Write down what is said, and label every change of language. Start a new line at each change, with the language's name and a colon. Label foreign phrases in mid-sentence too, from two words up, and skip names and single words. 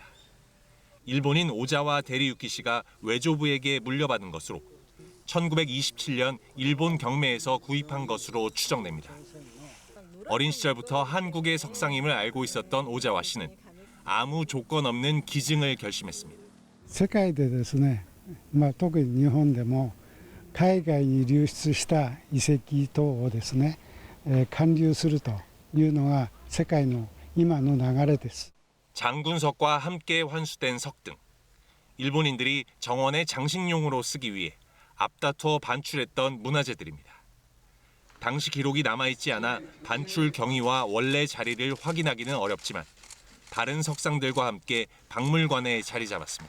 Korean: 일본인 오자와 데리유키씨가 외조부에게 물려받은 것으로 1927년 일본 경매에서 구입한 것으로 추정됩니다. 어린 시절부터 한국의 석상임을 알고 있었던 오자와 씨는 아무 조건 없는 기증을 결심했습니다.
Japanese: 世界でですね、特に日本でも海外に流出した遺跡等をですね、還流するというのが世界の今の流れです。
Korean: 장군석과 함께 환수된 석 등 일본인들이 정원의 장식용으로 쓰기 위해 앞다투어 반출했던 문화재들입니다. 당시 기록이 남아있지 않아 반출 경위와 원래 자리를 확인하기는 어렵지만 다른 석상들과 함께 박물관에 자리 잡았습니다.